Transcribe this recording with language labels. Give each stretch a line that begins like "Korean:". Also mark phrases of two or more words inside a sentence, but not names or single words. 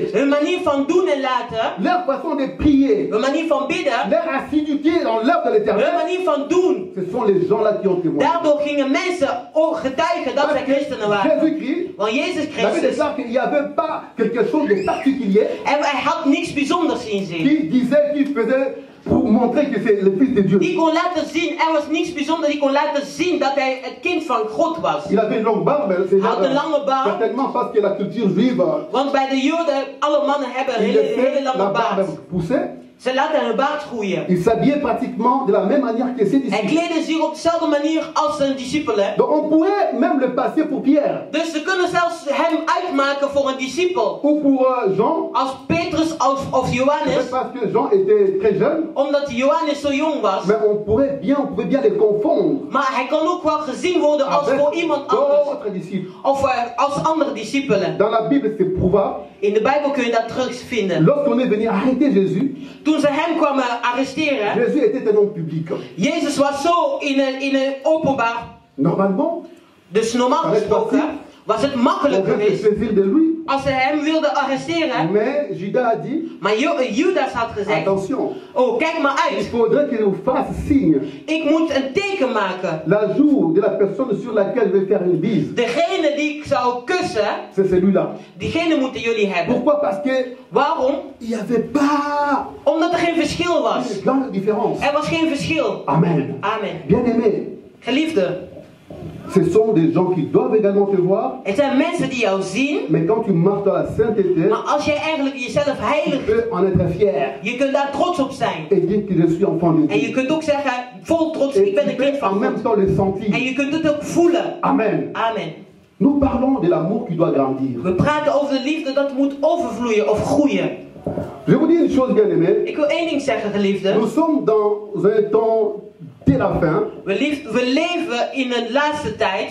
Dutch: Hun manier van doen en laten,
French: leur façon de prier,
Dutch: hun manier van bidden,
French: leur assiduité dans l'œuvre de
Dutch: hun
French: l'Éternel,
Dutch: manier van doen.
French: ce sont les gens-là qui ont témoigné.
Dutch: Daardoor gingen mensen ook getuigen dat
French: Parce
Dutch: zij
French: que
Dutch: christenen waren.
French: Jésus-Christ,
Dutch: Want Jezus
French: il avait
Dutch: Christus,
French: déclaré qu'il n'y avait pas quelque chose de particulier
Dutch: hij had niks bijzonders in zich.
French: qui disait qu'il faisait pour montrer que c'est le Fils de Dieu.
Dutch: Die kon laten zien, er was niets bijzonders, die kon laten zien dat hij het kind van God was.
French: Il avait une longue barbe, c'est
Dutch: Hij had een lange baard.
French: certainement parce que la culture juive,
Dutch: Want bij de Joden, alle mannen hebben een
French: il
Dutch: hele
French: laissait la
Dutch: lange
French: barbe
Dutch: baard.
French: pousser.
Dutch: Ze laten hun baard groeien.
French: Il s'habillait pratiquement de la même manière que ses
Dutch: En
French: disciples.
Dutch: kleden zich op dezelfde manier als zijn discipelen.
French: Donc on pourrait même le passer pour Pierre
Dutch: Dus ze kunnen zelfs hem uitmaken voor een discipel.
French: ou pour Jean,
Dutch: Als Petrus of Johannes.
French: parce que Jean était très jeune,
Dutch: Omdat Johannes zo jong was.
French: mais on pouvait bien les confondre
Dutch: Maar hij kan ook wel gezien worden als voor iemand anders.
French: d'autres disciples.
Dutch: Of als andere discipelen.
French: Dans la Bible, c'est prouvable.
Dutch: In de Bijbel kun je dat terugvinden.
French: Lorsqu'on est venu arrêter Jésus,
Dutch: Toen ze hem kwamen arresteren.
French: Jésus était un homme public.
Dutch: Jezus was zo in een openbaar.
French: Normalement,
Dutch: Dus normaal gesproken was het
French: on
Dutch: makkelijk
French: devait se
Dutch: geweest
French: saisir de lui.
Dutch: als ze hem wilden arresteren.
French: Mais Judas a dit,
Dutch: Maar Judas had gezegd.
French: attention,
Dutch: Oh, kijk maar
French: il
Dutch: uit.
French: faudrait qu'il nous fasse signe.
Dutch: Ik moet een teken maken.
French: La joue de la personne sur laquelle je vais faire une bise,
Dutch: Degene die ik zou kussen,
French: c'est celui-là.
Dutch: diegene moeten jullie hebben.
French: Pourquoi? Parce que
Dutch: Waarom?
French: il n'y avait pas
Dutch: Omdat er geen verschil was.
French: une grande différence.
Dutch: Er was geen verschil.
French: Amen.
Dutch: Amen.
French: Bien-aimés,
Dutch: Geliefde,
French: ce sont des gens qui doivent également te voir,
Dutch: het zijn mensen die jou zien.
French: mais quand tu marches dans la sainteté,
Dutch: Maar als jij eigenlijk jezelf
French: tu
Dutch: heilig,
French: peux en être fier
Dutch: je kunt daar trots op zijn.
French: et dire que je suis enfant de
Dutch: En je
French: Dieu.
Dutch: kunt ook zeggen, vol trots,
French: Et
Dutch: ik ben
French: tu
Dutch: een kind
French: peux en
Dutch: van
French: même
Dutch: God.
French: temps le
Dutch: En
French: sentir.
Dutch: je kunt het ook voelen.
French: Amen.
Dutch: Amen.
French: Nous parlons de l'amour qui doit grandir.
Dutch: We praten over de liefde dat moet overvloeien of groeien.
French: Je vous dis une chose, bien-aimés.
Dutch: Ik wil één ding zeggen, geliefde.
French: Nous sommes dans un temps dès la fin,
Dutch: We leven in een laatste tijd.